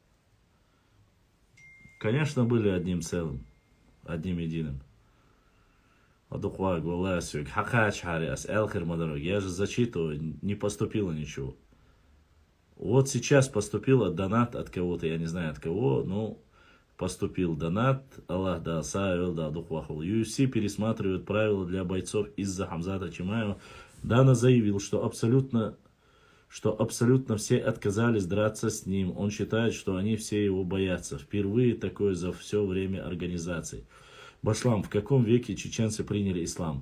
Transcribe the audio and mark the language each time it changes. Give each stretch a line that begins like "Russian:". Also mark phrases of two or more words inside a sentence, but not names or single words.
Russian: Конечно, были одним целым, одним единым. Я же зачитываю, не поступило ничего. Вот сейчас поступил донат от кого-то, я не знаю от кого, но поступил донат.
Chechen: Аллах да савил да духвахул.
Russian: UFC пересматривает правила для бойцов из-за Хамзата Чимаева. Дана заявил, что абсолютно все отказались драться с ним. Он считает, что они все его боятся. Впервые такое за все время организации. Башлам, в каком веке чеченцы приняли ислам?